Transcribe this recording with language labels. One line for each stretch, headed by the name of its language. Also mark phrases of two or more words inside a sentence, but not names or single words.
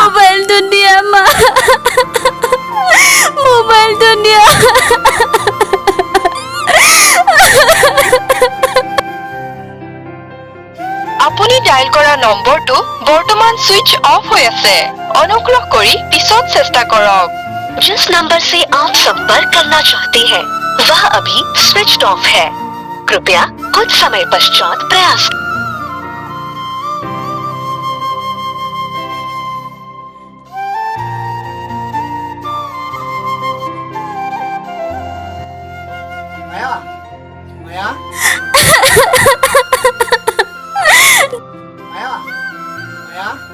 Assamese: মোবাইলটো দিয়া মা মোবাইলটো দিয়া আপুনি ডায়াল কৰা নম্বৰটো বৰ্তমান সুইচ অফ হৈ আছে অনুগ্ৰহ কৰি পিছত চেষ্টা কৰক
Hindi: जिस नंबर से आप संपर्क करना चाहते हैं वह अभी
English: switch off
Hindi: है कृपया कुछ समय पश्चात प्रयास
Assamese: মায়া মায়া মায়া মায়া